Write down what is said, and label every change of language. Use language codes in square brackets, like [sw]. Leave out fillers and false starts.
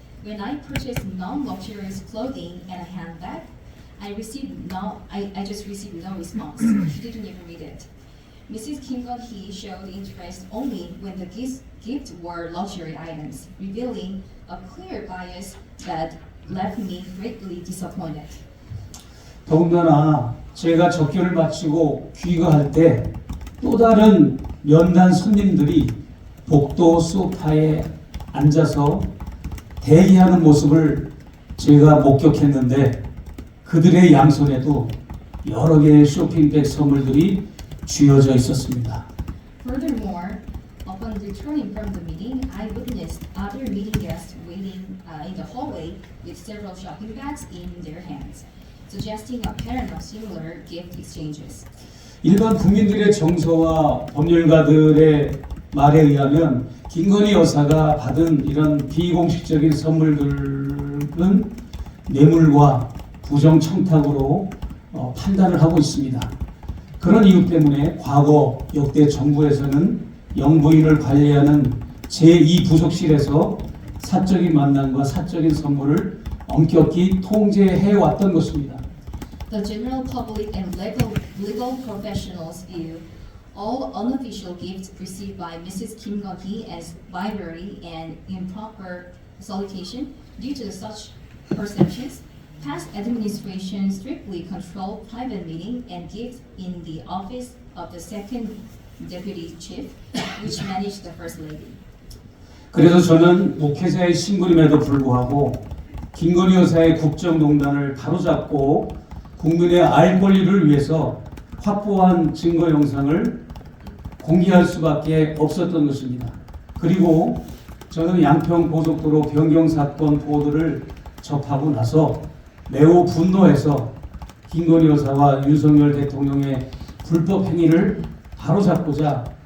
[en] When I purchased non-luxurious clothing and a handbag, I just received no response. She didn't even read it. Mrs. Kim Gun-hee showed interest only when the gifts were luxury items, revealing a clear bias that left me greatly disappointed. [ko] 더군다나 제가 접견을 마치고 귀가할 때 또 다른 면단 손님들이 복도 소파에 앉아서 대기하는 모습을 제가 목격했는데 그들의 양손에도 여러 개의 쇼핑백 선물들이 쥐어져 있었습니다. [en] Furthermore, upon returning from the meeting, I witnessed other meeting guests waiting in the hallway with several shopping bags in their hands, suggesting a pattern of similar gift exchanges. [ko] 일반 국민들의 정서와 법률가들의 말에 의하면 김건희 여사가 받은 이런 비공식적인 선물들은 뇌물과 부정 청탁으로 판단을 하고 있습니다. 그런 이유 때문에 과거 역대 정부에서는 영부인을 관리하는 제2부속실에서 사적인 만남과 사적인 선물을 엄격히 통제해 왔던 것입니다. [en] The general public and legal professionals view all unofficial gifts received by Mrs. Kim Gun-hee as bribery and improper solicitation. Due to such perceptions, past administrations strictly controlled private meeting and gifts in the office of the second deputy chief, which managed the first lady. [ko] 그래서 저는 목회자의 신분임에도 불구하고 김건희 여사의 국정농단을 바로잡고 국민의 알 권리를 위해서 확보한 증거 영상을 공개할 수밖에 없었던 것입니다. 그리고 저는 양평 고속도로 변경 사건 보도를 접하고 나서 매우 분노해서 김건희 여사와 윤석열 대통령의 불법 행위를 바로잡고자